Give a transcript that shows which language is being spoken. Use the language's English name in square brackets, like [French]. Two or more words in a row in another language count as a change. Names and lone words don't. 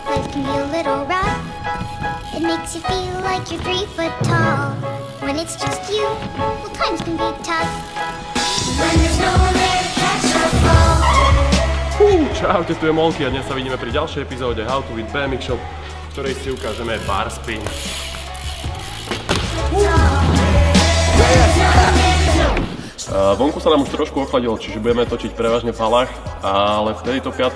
[English] can be a little rough. It makes you feel like you're 3 foot tall. When it's just you, well, times can be tough. When there's no one there to catch or fall. [Slovak] Čaute, tu je Molky a dnes sa vidíme pri ďalšej epizóde How to Win BMX Shop, v ktorej si ukážeme bar spin. Vonku sa nám už trošku ochladilo, čiže budeme točiť prevažne v halách, ale v tejto 5.